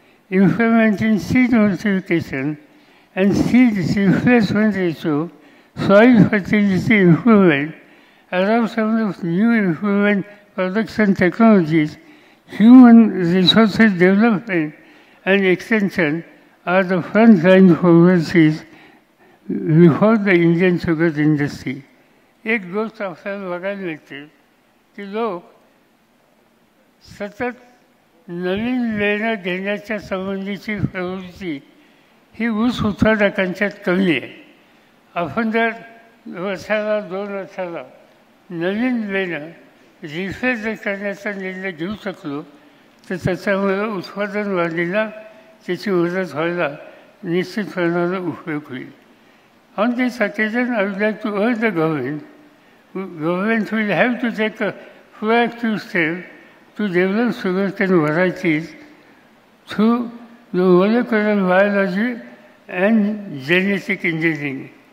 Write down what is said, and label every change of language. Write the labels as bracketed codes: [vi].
[en] implementing seed multiplication and seed replacement ratio, soil fertility improvement, adoption of new improvement production technologies, human resources development and extension are the front-line policies before the Indian sugar industry. [mr] एक गोष्ट आपल्याला बघायला मिळते की लोक सतत नवीन लेणं घेण्याच्या संबंधीची प्रवृत्ती ही ऊस उत्पादकांच्यात कमी आहे. आपण जर वर्षाला 2 वर्षाला नवीन लेणं रिफ्रेश करण्याचा निर्णय घेऊ शकलो तर त्याच्यामुळे उत्पादन वाढीला त्याची मदत व्हायला निश्चितपणाने उपयोग होईल. [en] On this occasion, I would like to urge the government will have to take a proactive step to develop sugarcane varieties through the molecular biology and genetic engineering.